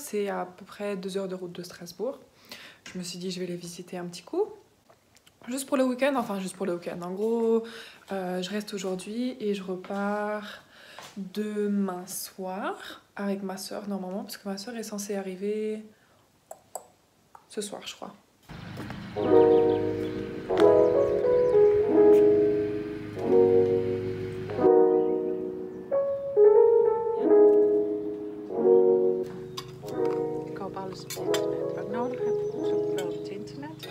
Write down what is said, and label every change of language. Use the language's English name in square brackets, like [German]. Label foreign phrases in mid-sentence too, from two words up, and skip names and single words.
[French] C'est à peu près 2 heures de route de Strasbourg. Je me suis dit, je vais les visiter un petit coup. Juste pour le week-end. Enfin, juste pour le week-end. En gros, je reste aujourd'hui et je repars demain soir avec ma soeur normalement. Parce que ma soeur est censée arriver ce soir, je crois. [Dutch] Alles op internet. Wat ik nodig heb, zoek ik wel op het internet.